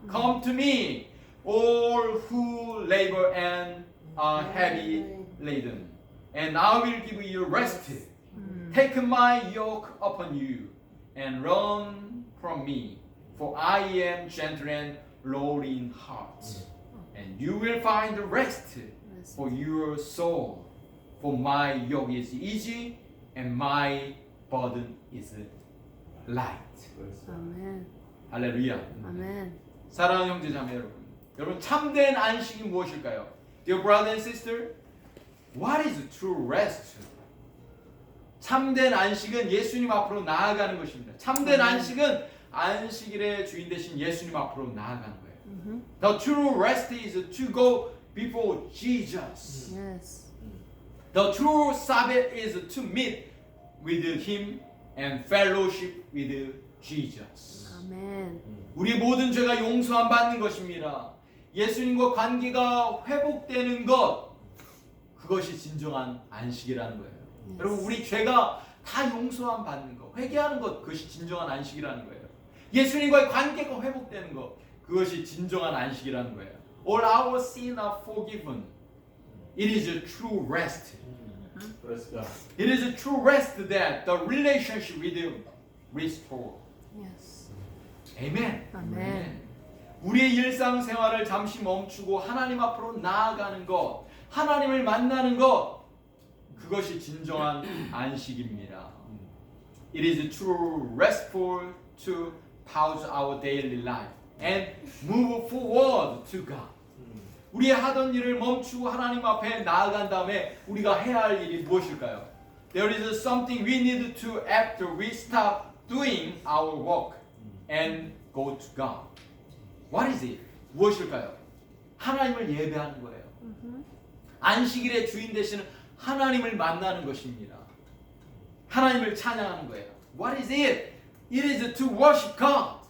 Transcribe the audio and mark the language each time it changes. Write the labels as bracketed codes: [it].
[en] Come to me, all who labor and are heavy laden, and I will give you rest. Take my yoke upon you and learn from me, for I am gentle and lowly in heart, and you will find rest for your soul. For my yoke is easy and my burden is light. [ko] 아멘. 할렐루야. 아멘. 사랑하는 형제자매 여러분, 여러분 참된 안식이 무엇일까요? [en] Dear brother and sister, what is true rest? [ko] 참된 안식은 예수님 앞으로 나아가는 것입니다. 참된 안식은 안식일의 주인 되신 예수님 앞으로 나아가는 거예요. [en] The true rest is to go before Jesus. Yes. The true Sabbath is to meet with Him and fellowship with Jesus. [ko] 아멘. 우리 모든 죄가 용서함 받는 것입니다. 예수님과 관계가 회복되는 것, 그것이 진정한 안식이라는 거예요. 여러분 우리 죄가 다 용서함 받는 것, 회개하는 것, 그것이 진정한 안식이라는 거예요. 예수님과의 관계가 회복되는 것, 그것이 진정한 안식이라는 거예요. [en] All our sins are forgiven. It is a true rest. Praise God. It is a true rest that the relationship with you restore. Yes. Amen. [ko] 아멘. 우리의 일상생활을 잠시 멈추고 하나님 앞으로 나아가는 것, 하나님을 만나는 것, 그것이 진정한 안식입니다. [en] It is true restful to pause our daily life and move forward to God. [ko] 우리의 하던 일을 멈추고 하나님 앞에 나아간 다음에 우리가 해야 할 일이 무엇일까요? [en] There is something we need to after we stop doing our work and go to God. What is it? [ko] 무엇일까요? 하나님을 예배하는 거예요. 안식일의 주인 되시는 하나님을 만나는 것입니다. 하나님을 찬양하는 거예요. [en] What is it? It is to worship God.